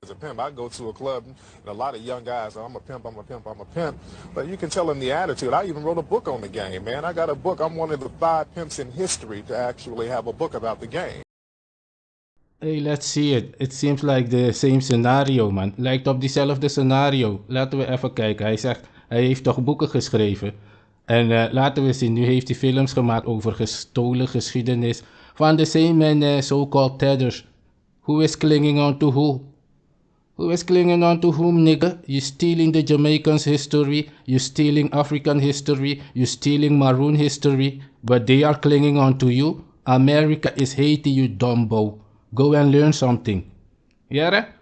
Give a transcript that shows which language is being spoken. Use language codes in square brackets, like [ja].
[en] As a pimp, I go to a club and a lot of young guys, I'm a pimp, I'm a pimp, I'm a pimp. But you can tell them the attitude. I even wrote a book on the game, man. I got a book. I'm one of the 5 pimps in history to actually have a book about the game. Hey, let's see it. It seems like the same scenario, man. [nl] Lijkt op diezelfde scenario. Laten we even kijken. Hij zegt, hij heeft toch boeken geschreven. En laten we zien, nu heeft hij films gemaakt over gestolen geschiedenis van [en] the same so-called tethers. Who is clinging on to who? Who is clinging on to whom, nigga? You stealing the Jamaicans' history, you stealing African history, you stealing Maroon history, but they are clinging on to you? America is Haiti, you dumbo. Go and learn something. Yeah?